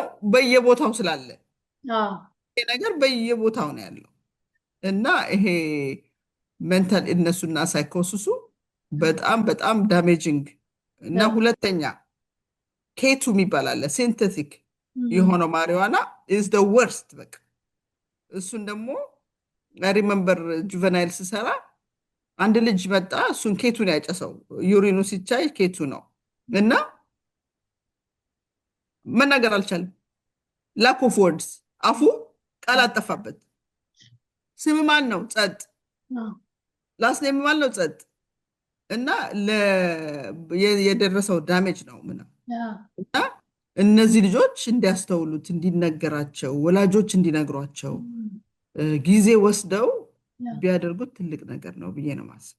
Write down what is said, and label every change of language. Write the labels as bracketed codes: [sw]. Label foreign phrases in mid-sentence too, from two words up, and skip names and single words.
[am] በየቦታው ስላለ ይሄ ነገር በየቦታው ነው ያለው እና ይሄ ሜንታል እነሱና ሳይኮሲሱ በጣም በጣም ዳሜጂንግ እና ሁለተኛ ኬቱ የሚባል አለ ሲንተቲክ የሆነው ማሪዋና [en] is the worst [am] በቃ እሱን ደግሞ [en] remember juvenile [am] ስሰራ አንድ ልጅ መጣ እሱን ኬቱን ያጨሰው ዩሪኑ ሲቻይ ኬቱ ነው እና መናገር አልቻለም። [en] lack of words [am] አፉ ቃል አጠፋበት። ስም ማን ነው? ጸጥ። [en] last name [am] ማን ነው? ጸጥ። እና የደረሰው ዳሜጅ ነው ምናምን እና እነዚህ ልጆች እንዲያስተውሉት እንዲነገራቸው ወላጆች እንዲነግሯቸው ጊዜ ወስደው ቢያደርጉት ትልቅ ነገር ነው ብዬ ነው ማስበው።